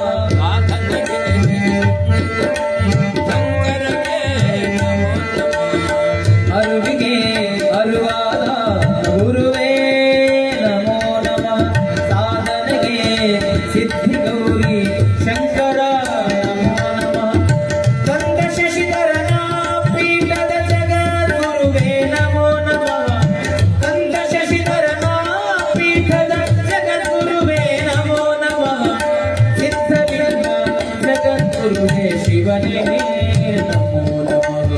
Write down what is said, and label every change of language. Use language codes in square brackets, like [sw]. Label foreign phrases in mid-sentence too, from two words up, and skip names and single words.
[kn] ಅರುವಿಗೆ ಅರುವಾದ ಗುರುವೇ [sa] ನಮೋ ನಮಃ. [kn] ಸಾಧನೆಗೆ ಸಿದ್ಧಿ ಗೌರಿ ಶಂಕರ [sa] ನಮೋ ನಮಃ. [kn] ಕಂದ ಶಶಿಧರನ ಪೀಠದ ಜಗದ್ಗುರುವೇ [sa] ನಮೋ ನಮಃ. [kn] ಕಂದ ಶಶಿಧರನ ಪೀಠದ ಜಗದ್ಗುರುವೇ [sa] ನಮೋ ನಮಃ. [kn] ಸಿದ್ಧಲಿಂಗ ಜಗದ್ಗುರುವೇ ಶಿವನೇ [sa] ನಮೋ ನಮಃ.